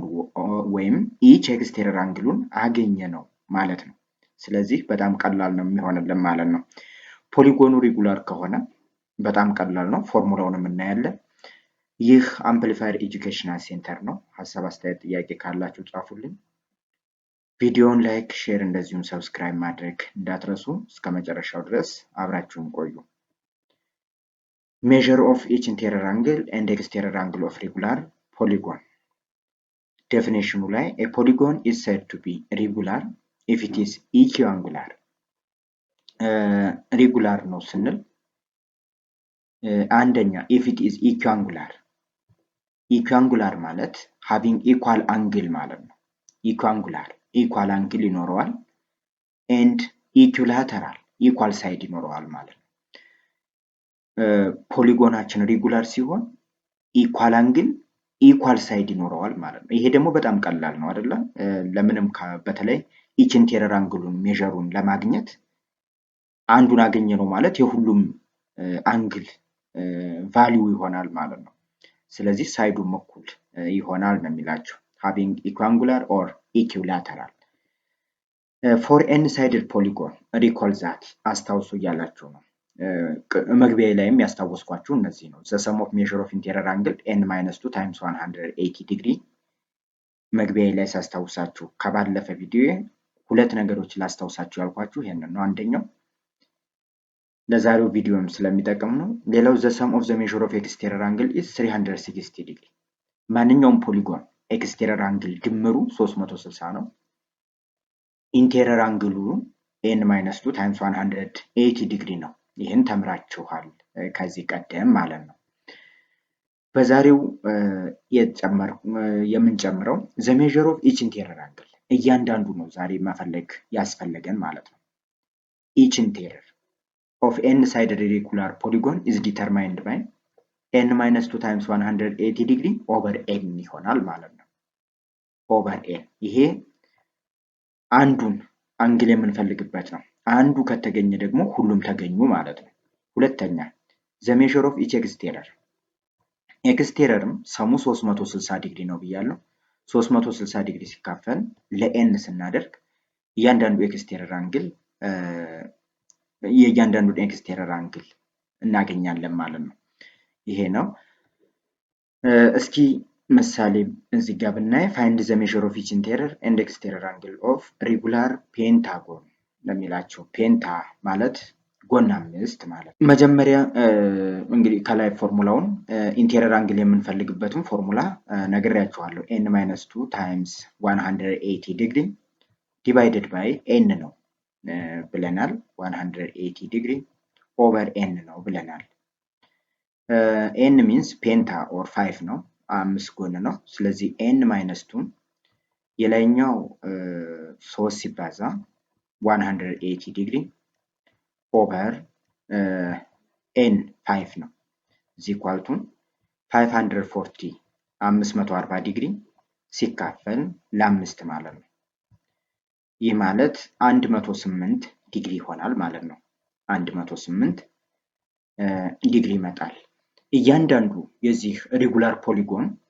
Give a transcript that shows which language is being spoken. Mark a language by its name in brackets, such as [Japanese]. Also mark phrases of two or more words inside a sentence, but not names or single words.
[Amharic] ወይም [English] each exterior [Amharic] አንግሉን አገኘ ነው ማለት ነው። ስለዚህ በጣም ቀላል ነው የሚሆንልን ማለት ነው። ፖሊጎኑ ሪጉላር ከሆነ በጣም ቀላል ነው። ፎርሙላውንም እናያለን። ይህ አምፕሊፋየር ኤጁኬሽናል ሴንተር ነው። ሀሳብ አስተያየት፣ ጥያቄ ካላችሁ ጻፉልኝ። ቪዲዮውን ላይክ፣ ሼር እንደዚሁም ሰብስክራይብ ማድረግ እንዳትረሱ። እስከ መጨረሻው ድረስ አብራችሁን ቆዩ። [English] Measure of each interior angle and exterior angle of regular polygon። [Amharic] ዴፊኒሽኑ ላይ [English] a polygon is said to be regular if it is equiangular። [Amharic] ሪጉላር ነው ስንል አንደኛ [English] if it is equiangular። [Amharic] ኢኳንጉላር ማለት [English] having equal angle [Amharic] ማለት ነው። ኢኳንጉላር [English] equal angle [Amharic] ይኖረዋል [English] and equilateral equal side [Amharic] ይኖረዋል ማለት ነው። ፖሊጎናችን ሪጉላር ሲሆን [English] equal angle equal side [Amharic] ይኖረዋል ማለት ነው። ይሄ ደግሞ በጣም ቀላል ነው አይደለ? ለምንም በተለይ [English] each interior [Amharic] አንግሉን ሜዠሩን ለማግኘት አንዱን አገኘ ነው ማለት የሁሉም አንግል ቫልዩ ይሆናል ማለት ነው። ስለዚህ ሳይዱም እኩል ይሆናል ነው የሚላቸው [English] having equiangular or equilateral for any sided polygon recall that [Amharic] አስታውሱ እያላችሁ ነው። መግቢያ ላይም ያስታወስኳችሁ እነዚህ ነው። [English] the sum of measure of interior angle n-2 times 180 degree። [Amharic] መግቢያ ላይ ሳስታውሳችሁ ከባለፈ ቪዲዮ ሁለት ነገሮች ላስታውሳችሁ ያልኳችሁ ይሄንን ነው። አንደኛው ለዛሬው ቪዲዮም ስለሚጠቅም ነው። ሌላው [English] the sum of the measure of exterior angle is 360 degree። [Amharic] ማንኛውም [English] polygon exterior angle [Amharic] ድምሩ 360 ነው። [English] interior angle n-2 times 180 degree [Amharic] ነው። ይህን ተምራችኋል ከዚህ ቀደም ማለት ነው። በዛሬው የምንጨምረው [English] the measure of each interior angle [Amharic] እያንዳንዱ ነው ዛሬ መፈለግ ያስፈልገን ማለት ነው። [English] each interior of n-sided irregular polygon is determined by n-2 times 180 degree over n [Amharic] ይሆናል ማለት ነው። [English] over n [Amharic] ይሄ አንዱን አንግል የምንፈልግበት ነው። አንዱ ከተገኘ ደግሞ ሁሉም ተገኙ ማለት ነው። ሁለተኛ [English] the measure of each exterior [Amharic] ኤክስቴሪየርም ሰሙ 360 ዲግሪ ነው ብያለሁ። 360 ዲግሪ ሲካፈል ለn ስናደርግ እያንዳንዱ ኤክስቴሪየር አንግል የእያንዳንዱ ኤክስቴሪየር አንግል እናገኛለን ማለት ነው። ይሄ ነው። እስኪ ምሳሌ እዚህ ጋር ብናይ find [English] the measure of each interior and exterior angle of regular pentagon [Amharic] ለሚላቸው ፔንታ ማለት ጎን አምስት ማለት ነው። መጀመሪያ እንግዲህ ከላይ ፎርሙላውን ኢንቴሪየር አንግል የምንፈልግበትን ፎርሙላ ነግሬያችኋለሁ። [English] n-2 times 180 degree divided by n [Amharic] ነው ብለናል። [English] 180 degree over n [Amharic] ነው ብለናል። [English] n means [Amharic] ፔንታ or 5 ነው፣ 5 ጎን ነው። ስለዚህ n-2 የላይኛው 3 ሲባዛ 180 [English] degree over n [Amharic] 5 ነው [English] is equal to 540 [Amharic] 540 ዲግሪ ሲካፈል ለ5 ማለት ነው። ይህ ማለት 108 ዲግሪ ይሆናል ማለት ነው። 108 ዲግሪ ይመጣል። እያንዳንዱ የዚህ ሪጉላር ፖሊጎን